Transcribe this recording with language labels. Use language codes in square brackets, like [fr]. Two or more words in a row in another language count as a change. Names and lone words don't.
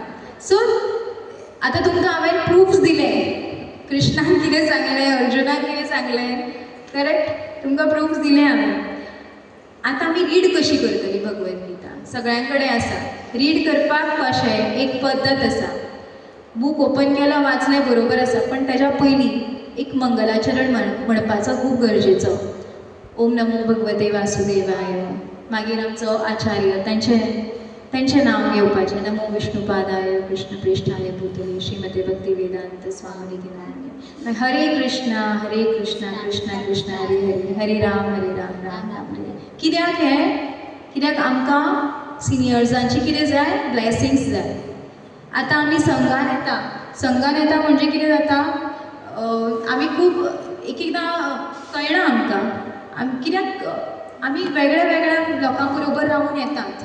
[kok] सो आतां तुमकां हांवें प्रूफ्स दिले, कृष्णान कितें सांगलें, अर्जुनाक कितें सांगलें, करेक्ट, तुमकां प्रूफ्स दिले हांवें. आतां आमी रीड कशी करतली भगवद्गीता, सगळ्यां कडेन आसा. रीड करपाक कशें, एक पद्दत आसा. बूक ओपन केलो, वाचलें, बरोबर आसा, पण तेज्या पयलीं एक मंगलाचरण म्हणपाचो खूब गरजेचो. [sa] ओम नमो भगवते वासुदेवाय, [kok] मागीर आमचो आचार्य तेंचें नांव घेवपाचें. [sa] नमो विष्णुपादाय कृष्णप्रेष्ठाय भूतले श्रीमते भक्ती वेदांत स्वामिनिधी नारायण. हरे कृष्णा कृष्णा कृष्णा हरे हरे, हरे राम राम राम हरे. [kok] कित्याक हें? कित्याक आमकां सिनियर्सांची कितें जाय? ब्लेसिंग्स जाय. आतां आमी संघान येता म्हणजे कितें जाता? आमी खूब एक एकदां कळना आमकां कित्याक आमी वेगळ्या वेगळ्या लोकां बरोबर रावून येतात.